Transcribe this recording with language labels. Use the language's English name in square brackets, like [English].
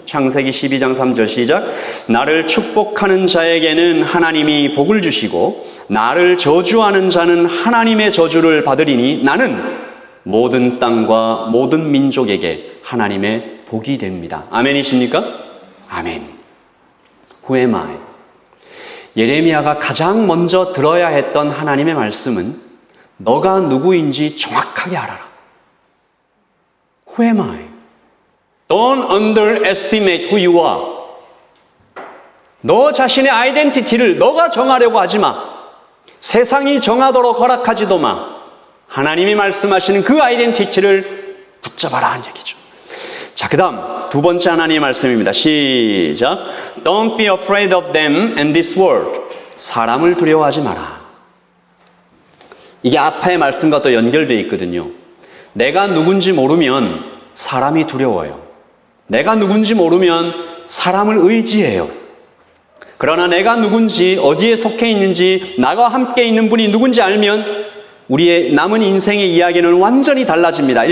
[Korean] 창세기 12장 3절 시작. 나를 축복하는 자에게는 하나님이 복을 주시고 나를 저주하는 자는 하나님의 저주를 받으리니 나는 모든 땅과 모든 민족에게 하나님의 복이 됩니다. 아멘이십니까? 아멘. [English] Who am I? [Korean] 예레미야가 가장 먼저 들어야 했던 하나님의 말씀은 너가 누구인지 정확하게 알아라. [English] Who am I? Don't underestimate who you are. [Korean] 너 자신의 아이덴티티를 너가 정하려고 하지 마. 세상이 정하도록 허락하지도 마. 하나님이 말씀하시는 그 아이덴티티를 붙잡아라 하는 얘기죠. 자, 그 다음 두 번째 하나님의 말씀입니다. 시작. [English] Don't be afraid of them and this world. [Korean] 사람을 두려워하지 마라. 이게 아파의 말씀과 또 연결되어 있거든요. 내가 누군지 모르면 사람이 두려워요. 내가 누군지 모르면 사람을 의지해요. 그러나 내가 누군지, 어디에 속해 있는지, 나와 함께 있는 분이 누군지 알면 우리의 남은 인생의 이야기는 완전히 달라집니다.